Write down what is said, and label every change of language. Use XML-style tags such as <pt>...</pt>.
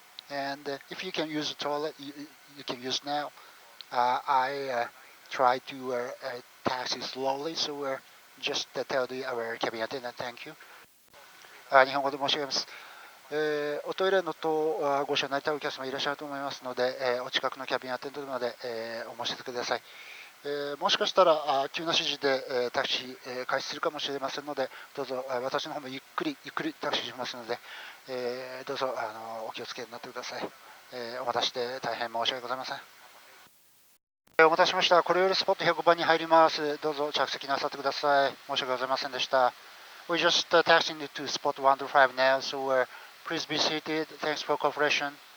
<en>And if you can use the toilet, you can use now. I try to taxi slowly, so just tell our cabin attendant thank you.</en> <ja>日本語で申し上げます。おトイレのとご使用になりたいお客様いらっしゃると思いますので、お近くのキャビンアテンドまで、お申し付けください。もしかしたら急な指示で、タクシー、開始するかもしれませんので、どうぞ私の方もゆっくりタクシーしますので、どうぞお気をつけになってください。お待たせして大変申し訳ございません。お待たせしました。これよりスポット105番に入ります。どうぞ着席なさってください。申し訳ございませんでした。</ja> <en>We're just taxiing to spot 125 now, so please be seated. Thanks for cooperation.</en>